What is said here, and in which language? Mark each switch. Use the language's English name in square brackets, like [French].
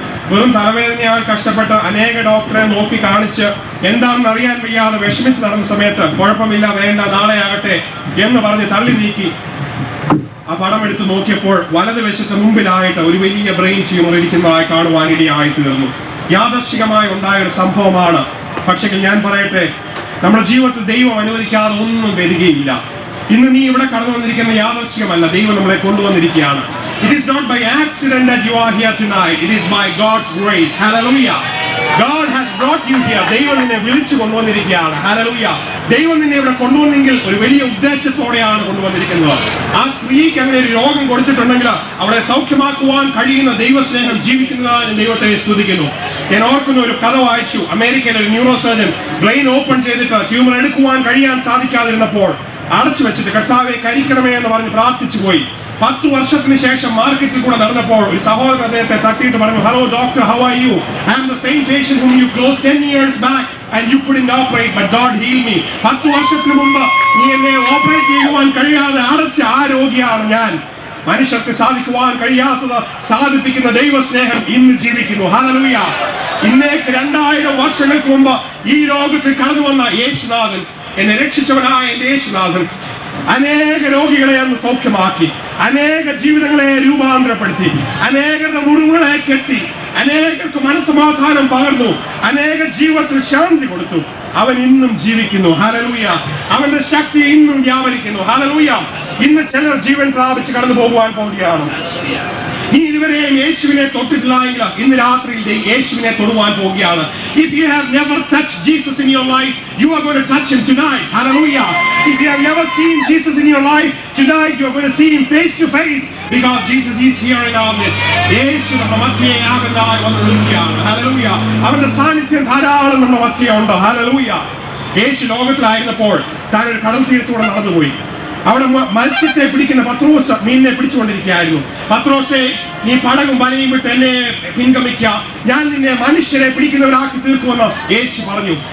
[Malayalam] വെറും തലവേദനയാൽ കഷ്ടപ്പെട്ട് അനേക ഡോക്ടറെ നോക്കി കാണിച്ച് എന്താണെന്ന് അറിയാൻ വയ്യാതെ വിഷമിച്ച് നടന്ന സമയത്ത് കുഴപ്പമില്ല, വേണ്ട, നാളെ ആകട്ടെ എന്ന് പറഞ്ഞ് തള്ളി നീക്കി ആ പടം എടുത്ത് നോക്കിയപ്പോൾ വലതുവശത്ത് മുമ്പിലായിട്ട് ഒരു വലിയ ബ്രെയിൻ ട്യൂമർ ഇരിക്കുന്നതായി കാണുവാൻ ഇടയായി തീർന്നു. യാദർശികമായി ഉണ്ടായ ഒരു സംഭവമാണ്. പക്ഷേ ഞാൻ പറയട്ടെ, നമ്മുടെ ജീവിതത്തിൽ ദൈവം അനുവദിക്കാതെ ഒന്നും വരികയില്ല. ഇന്ന് നീ ഇവിടെ കടന്നു വന്നിരിക്കുന്ന യാദർശികമല്ല, ദൈവം നമ്മളെ കൊണ്ടുവന്നിരിക്കുകയാണ്. [English] It is not by accident that you are here tonight. It is by God's grace. Hallelujah. God has brought you here. [Malayalam] ദൈവം നിന്നെ വിളിച്ചു കൊണ്ടുവന്നിരിക്കുകയാണ്. Hallelujah. ദൈവം നിന്നെ ഇവിടെ കൊണ്ടുവന്നെങ്കിൽ ഒരു വലിയ ഉദ്ദേശത്തോടെയാണ് കൊണ്ടുവന്നിരിക്കുന്നത്. ആ സ്ത്രീക്ക് അങ്ങനെ ഒരു രോഗം കൊടുത്തിട്ടുണ്ടെങ്കിൽ അവളെ സൗഖ്യമാക്കുവാൻ കഴിയുന്ന ദൈവസ്നേഹം ജീവിക്കുന്നതായി ഞാൻ ദൈവത്തെ സ്തുതിക്കുന്നു. ഞാൻ ഓർക്കുന്ന ഒരു കഥ വായിച്ചു. അമേരിക്കയിലെ ഒരു ന്യൂറോ സർജൻ ബ്രെയിൻ ഓപ്പൺ ചെയ്തിട്ട് ട്യൂമർ എടുക്കുവാൻ കഴിയാൻ സാധിക്കാതിരുന്നപ്പോൾ അടച്ചു വെച്ചിട്ട് കർത്താവെ കരിക്കണമേ എന്ന് പറഞ്ഞ് പ്രാർത്ഥിച്ചു പോയി. 10 വർഷത്തിന് ശേഷം മാർക്കറ്റിൽ കൂടെ നടന്നപ്പോൾ ഒരു സഹോദരൻ അദ്ദേഹത്തെ തട്ടിയിട്ട് പറഞ്ഞു, [English] Hello doctor, how are you? I am the same patient whom you closed 10 years back and you couldn't operate, but God healed me. [Malayalam] 10 വർഷത്തിന് മുമ്പ് നീ എന്നെ ഓപ്പറേറ്റ് ചെയ്യുവാൻ കഴിയാതെ അടച്ച ആ രോഗിയാണ് ഞാൻ. മനുഷ്യർക്ക് സാധിക്കുവാൻ കഴിയാത്തത് സാധിപ്പിക്കുന്ന ദൈവസ്നേഹം ഇന്ന് ജീവിക്കുന്നു. ഹല്ലേലൂയ. ഇന്നേക്ക് 2000 വർഷങ്ങൾക്ക് മുമ്പ് ഈ രോഗത്തിൽ കടന്നു വന്ന യേശുനാഥൻ, എന്നെ രക്ഷിച്ചവനായ എന്റെ യേശുനാഥൻ അനേക രോഗികളെ അന്ന് സൗഖ്യമാക്കി, അനേക ജീവിതങ്ങളെ രൂപാന്തരപ്പെടുത്തി, അനേകരുടെ മുറിവുകളെ കെട്ടി, അനേകർക്ക് മനസ്സമാധാനം പകർന്നു, അനേക ജീവിതത്തിൽ ശാന്തി കൊടുത്തു. അവൻ ഇന്നും ജീവിക്കുന്നു. ഹല്ലേലൂയ. അവന്റെ ശക്തി ഇന്നും വ്യാപരിക്കുന്നു. ഹല്ലേലൂയ. ഇന്ന് ചിലർ ജീവൻ പ്രാപിച്ച് കടന്നു പോകുവാൻ പോവുകയാണ്. നീ ഇതുവരെയും യേശുവിനെ തൊട്ടിട്ടില്ല എങ്കിൽ ഇന്ന് രാത്രിയിൽ യേശുവിനെ തൊടുവാൻ പോവുകയാണ്. [English] If you have never touched Jesus in your life, you are going to touch him tonight. Hallelujah. If you have never seen Jesus in your life, tonight you are going to see him face to face, because Jesus is here in our midst. [Malayalam] യേശു നമ്മുടെ മധ്യയാകുന്നതായി വന്ന് നിൽക്കുകയാണ്. Hallelujah. അവന്റെ സാന്നിധ്യം ധാരാളം നമ്മുടെ മധ്യയുണ്ട്. Hallelujah. യേശു ലോകത്തിലായിരുന്നപ്പോൾ താൻ ഒരു കടൽ തീരത്തൂടെ നടന്നുപോയി. അവിടെ മത്സ്യത്തെ പിടിക്കുന്ന പത്രോസ് മീനിനെ പിടിച്ചുകൊണ്ടിരിക്കുകയായിരുന്നു. പത്രോസെ, നീ പടകും വലയും വിട്ട് എന്നെ പിൻഗമിക്കുക, ഞാൻ നിന്നെ മനുഷ്യരെ പിടിക്കുന്നവരാക്കി തീർക്കുമെന്ന് യേശു പറഞ്ഞു.